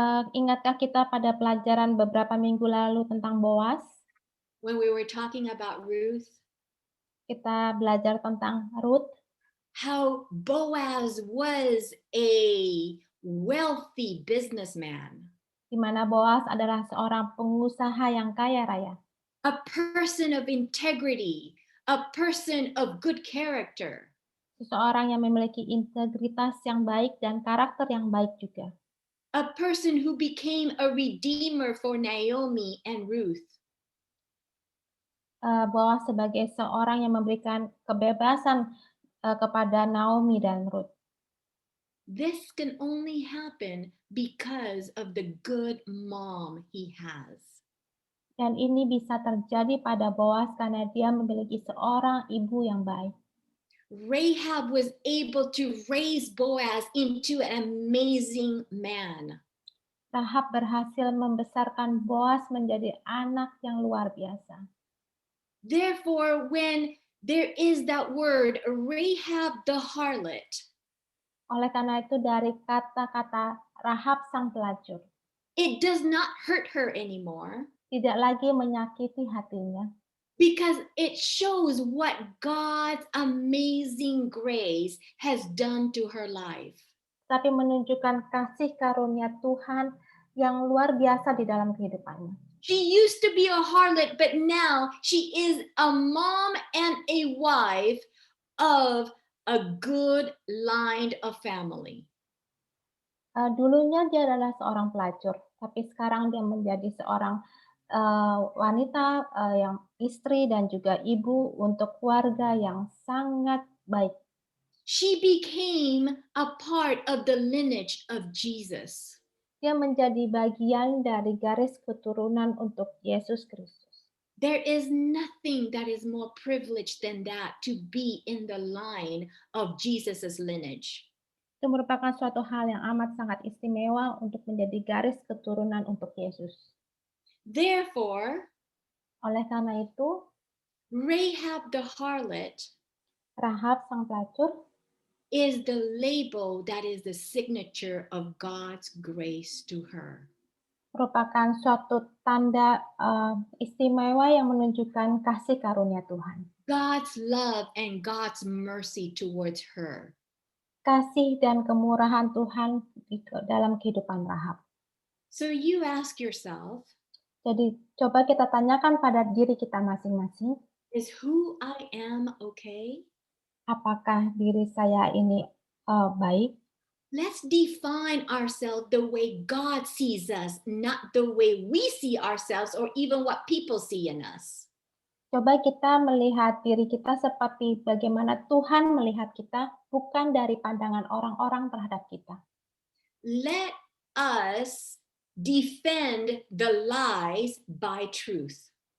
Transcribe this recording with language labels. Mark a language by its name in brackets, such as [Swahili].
[Indonesian] Ingatkah kita pada pelajaran beberapa minggu lalu tentang Boas? [English] When we were talking about Ruth, [Indonesian] Kita belajar tentang Rut, [English] how Boaz was a wealthy businessman, [Indonesian] di mana Boas adalah seorang pengusaha yang kaya raya, [English] a person of integrity, a person of good character. [Indonesian] seseorang yang memiliki integritas yang baik dan karakter yang baik juga. [English] A person who became a redeemer for Naomi and Ruth. [Indonesian] Boas sebagai seorang yang memberikan kebebasan kepada Naomi dan Rut. [English] This can only happen because of the good mom he has. [Indonesian] Dan ini bisa terjadi pada Boas karena dia memiliki seorang ibu yang baik. [English] Rahab was able to raise Boaz into an amazing man. [Indonesian] Rahab berhasil membesarkan Boas menjadi anak yang luar biasa. [English] Therefore, when there is that word, Rahab the harlot, [Indonesian] Oleh karena itu dari kata-kata Rahab sang pelacur, [English] it does not hurt her anymore [Indonesian] tidak lagi menyakiti hatinya. [English] because it shows what God's amazing grace has done to her life. [Indonesian] Tapi menunjukkan kasih karunia Tuhan yang luar biasa di dalam kehidupannya. [English] She used to be a harlot, but now she is a mom and a wife of a good line of family. [Indonesian] Dulunya dia adalah seorang pelacur, tapi sekarang dia menjadi seorang wanita yang istri dan juga ibu untuk keluarga yang sangat baik. [English] She became a part of the lineage of Jesus. [Indonesian] Dia menjadi bagian dari garis keturunan untuk Yesus Kristus. [English] There is nothing that is more privileged than that, to be in the line of Jesus's lineage. [Indonesian] Itu merupakan suatu hal yang amat sangat istimewa untuk menjadi garis keturunan untuk Yesus. [English] Therefore, [Indonesian] Oleh karena itu, [English] Rahab the harlot [Indonesian] Rahab sang pelacur [English] is the label that is the signature of God's grace to her. [Indonesian] merupakan suatu tanda istimewa yang menunjukkan kasih karunia Tuhan. [English] God's love and God's mercy towards her. [Indonesian] Kasih dan kemurahan Tuhan di dalam kehidupan Rahab. [English] So you ask yourself, [Indonesian] Jadi coba kita tanyakan pada diri kita masing-masing, [English] is who I am okay? [Indonesian] apakah diri saya ini baik? [English] Let's define ourselves the way God sees us, not the way we see ourselves or even what people see in us. [Indonesian] Coba kita melihat diri kita seperti bagaimana Tuhan melihat kita, bukan dari pandangan orang-orang terhadap kita. [English] Let us defend the lies by truth.